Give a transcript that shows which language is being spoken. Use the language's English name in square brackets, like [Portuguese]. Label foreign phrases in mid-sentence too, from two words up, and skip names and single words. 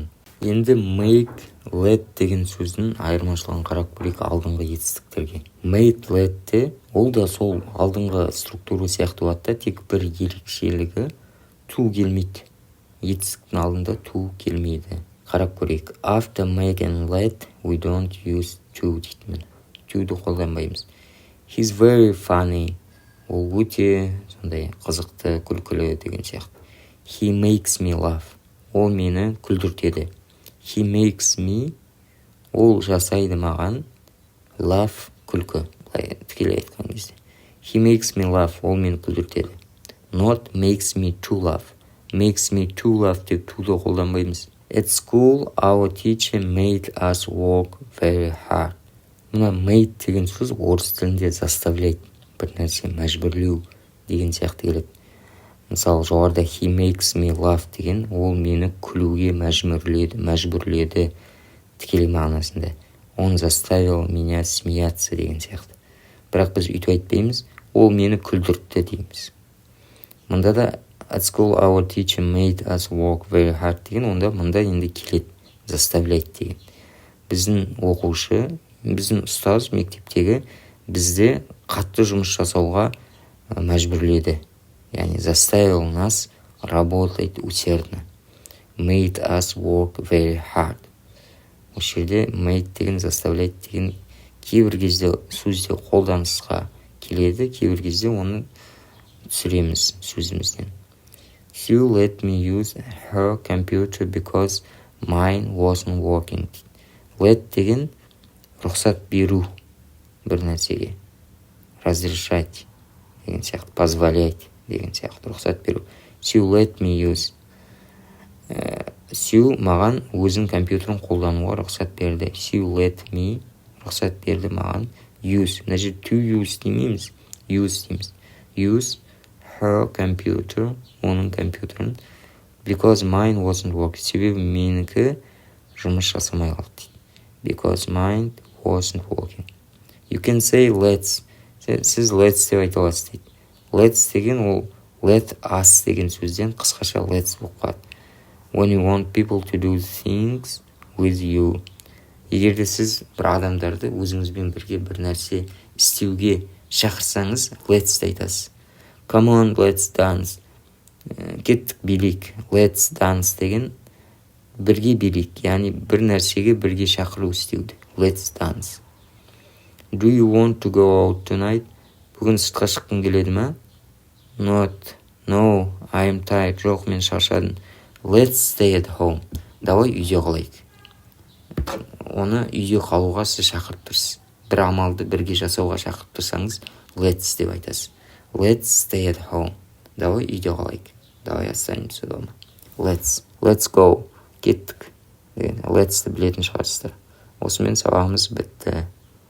[Kazakh] Енді make, let деген сөздің айырмашылығын қарап көрейік алдыңғы етістіктерге. [English] Make, [Kazakh] let-те ол да сол алдыңғы структура сияқты болады, тек бір ерекшелігі to келмейді. Етістіктің алдында to келмейді. Қарап көрейік. [English] After make and let, we don't use to дейді. [Kazakh] To-ді қолданбаймыз. [English] He's very funny. [Kazakh] Ол өте сондай қызықты, күлкілі деген сияқты. [English] He makes me laugh. [Kazakh] Ол мені күлдіртеді. [English] He makes me, [Kazakh] ол жасайды маған, laugh, күлкі. Тікелей айтқан кезде. [English] He makes me laugh. [Kazakh] Ол мені күлдіртеді. [English] Not makes me to laugh. Makes me to laugh [Kazakh] деп to-ді қолданбаймыз. [English] At school, our teacher made us work very hard. [Kazakh] Мына made деген сөз орыс тілінде заставляйды. Бір нәрсе мәжбүрлеу деген сияқты келеді. Мысалы, жоғарыда [English] he makes me laugh [Kazakh] деген, ол мені күлуге мәжбүрледі тікелей мағынасында. [Russian] Он заставил меня смеяться [Kazakh] деген сияқты. Бірақ біз үйтіп айтпаймыз, ол мені күлдіртті дейміз. Мұнда да [English] at school our teacher made us work very hard [Kazakh] деген, онда мұнда енді келеді, заставляйды деген. Біздің оқушы, біздің ұстаз мектептегі бізде қатты жұмыс жасауға мәжбүрледі. [Russian] Яғни заставил нас работать усердно. [English] Made us work very hard. [Kazakh] Осы жерде made деген, заставляйды деген кейбір кезде сөзде қолданысқа келеді, кейбір кезде оны түсіреміз сөзімізден. [English] Sue let me use her computer because mine wasn't working. [Kazakh] Let деген рұқсат беру бір нәрсеге. Разрешать деген сияқты, позволять деген сияқты, рұқсат беру. [English] Sue let me use. [Kazakh] Sue маған өзін компьютерін қолдануға рұқсат берді. [English] Sue let me [Kazakh] рұқсат берді маған. Use. Мына жерде to use демейміз. Use дейміз. [English] Use her computer, [Kazakh] оның компьютерін [English] Because mine wasn't working. [Kazakh] Себебі менікі жұмыс жасамай қалды дейді. [English] Because mine wasn't working. You can say let's. [Kazakh] Сіз let's деп айта аласыз дейді. Let's деген ол [English] let us [Kazakh] деген сөзден қысқаша let's болып қалады. [English] When you want people to do things with you. [Kazakh] Егер де сіз бір адамдарды өзіңізбен бірге бір нәрсе істеуге шақырсаңыз, let's айтасыз. [English] Come on, let's dance. [Kazakh] Кеттік билейік. [English] Let's dance [Kazakh] деген бірге билейік, яғни бір нәрсеге бірге шақыру істеуді. [English] Let's dance. Do you want to go out tonight? [Kazakh] Бүгін сыртқа шыққың келеді ме? [English] Not. No, I am tired. [Kazakh] Жоқ, мен шаршадым. [English] Let's stay at home. [Kazakh] Давай үйде қалайық. Оны үйде қалуға сіз шақырып тұрсыз. Бір амалды бірге жасауға шақырып тұрсаңыз, let's деп айтасыз. [English] Let's stay at home. [Kazakh] Давай үйде қалайық. [Russian] Давай останемся дома. [English] Let's go. Кеттік. [Kazakh] Let's-ті білетін шығарсыздар. Осымен сабағымыз бітті.